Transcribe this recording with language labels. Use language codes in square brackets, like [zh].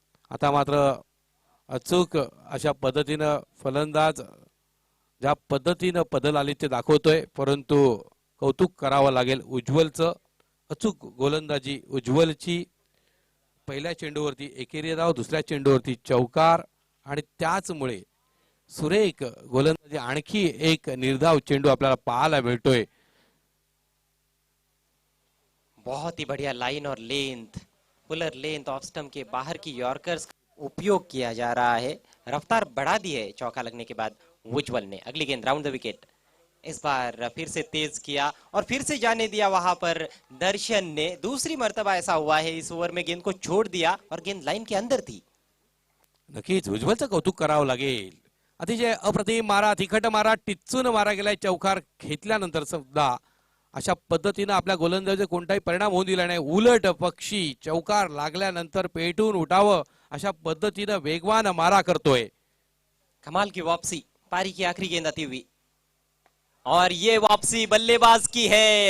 [mr] आता मात्र अचूक अशा पद्धतीनं फलंदाज ज्या पद्धतीनं पदलालित्य दाखवतोय, परंतु कौतुक करावं लागेल उज्ज्वलचं. अचूक गोलंदाजी उज्ज्वलची. पहिल्या चेंडूवरती एकेरी धाव, दुसऱ्या चेंडूवरती चौकार आणि त्याचमुळे सुरेख गोलंदाजी. आणखी एक निर्धाव चेंडू आपल्याला पाहायला मिळतोय. [hi] बहुत ही बढ़िया लाइन और length, puller length off stump के बाहर की यॉर्कर्स उपयोग किया जा रहा है. रफ्तार बढ़ा दी है चौका लगने के बाद उज्जवल ने. अगली गेंद राउंड द विकेट. इस बार फिर से तेज किया और फिर से जाने दिया वहां पर दर्शन ने. दूसरी मर्तबा ऐसा हुआ है इस ओवर में, गेंद को छोड़ दिया और गेंद लाइन के अंदर थी. [mr] नक्कीच उज्ज्वलचं कौतुक करावं लागेल. अतिशय अप्रतिम मारा, तिखट मारा, टिच्चून मारा गेलाय. चौकार घेतल्यानंतर सुद्धा अशा पद्धतीनं आपल्या गोलंदाजीचा कोणताही परिणाम होऊन दिला नाही. उलट पक्षी चौकार लागल्यानंतर पेटून उठावं अशा पद्धतीनं वेगवान मारा करतोय. [hi] कमाल की वापसी, पारी की आखिरी गेंद आती हुई और ये वापसी बल्लेबाज की है.